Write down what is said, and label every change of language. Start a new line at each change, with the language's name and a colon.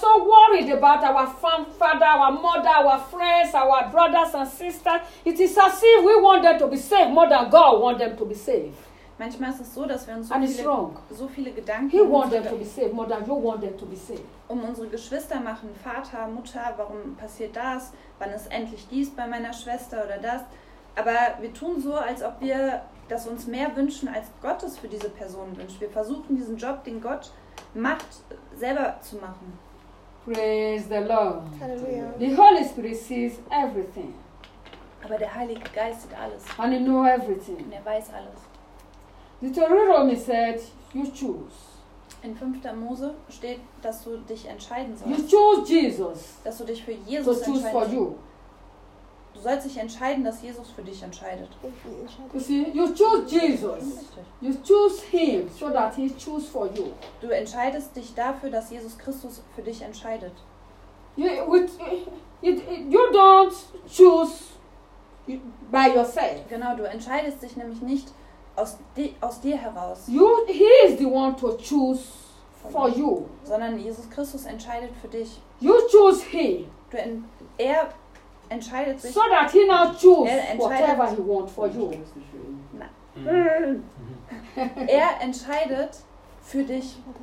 English: Sometimes we are so worried about our father, our mother, our friends, our brothers and sisters. It is as if we want them to be saved more than God want them to be saved.
German: Manchmal ist es so, dass wir uns so viele Gedanken um unsere Geschwister machen, Vater, Mutter, warum passiert das, wann ist endlich dies bei meiner Schwester oder das. Aber wir tun so, als ob wir das uns mehr wünschen, als Gott es für diese Person wünscht. Wir versuchen diesen Job, den Gott macht, selber zu machen.
English: Praise the Lord.
German: Halleluja.
English: The Holy Spirit sees everything.
German: Aber der Heilige Geist sieht alles.
English: And he knows everything.
German: Und er weiß alles.
English: Deuteronomy said, you choose.
German: In 5. Mose steht, dass du dich entscheiden sollst.
English: You choose Jesus.
German: Dass du dich für Jesus entscheidest.
English: For you.
German: Du sollst dich entscheiden, dass Jesus für dich entscheidet.
English: You see, you choose Jesus. You choose him, so that he chooses for you.
German: Du entscheidest dich dafür, dass Jesus Christus für dich entscheidet.
English: You don't choose by yourself.
German: Genau, du entscheidest dich nämlich nicht aus dir heraus.
English: He is the one to choose for you.
German: Sondern Jesus Christus entscheidet für dich.
English: You choose him.
German: Er entscheidet sich.
English: So that he now chooses whatever he wants for you.
German: Er entscheidet für dich.